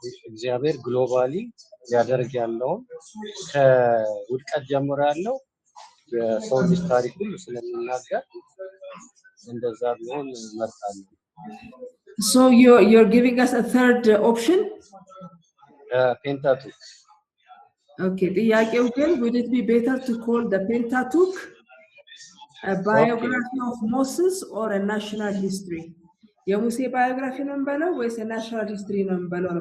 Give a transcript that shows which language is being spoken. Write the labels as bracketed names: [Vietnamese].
[Amharic] እግዚአብሔር ግሎባሊ ሊያደርግ ያለውን ከውድቀት ጀምሮ ያለው የሰው ልጅ ታሪክ ሁሉ ስለሚናገር እንደዛ ቢሆን እመርጣለሁ። [English] So you're giving us a third option? Pentateuch. Okay, [Amharic] ጥያቄው ግን [English] would it be better to call the Pentateuch a biography of Moses or a national history? [Amharic] የሙሴ ባዮግራፊ ነው እንበለው ወይስ [English] national history [Amharic] ነው እንበለው?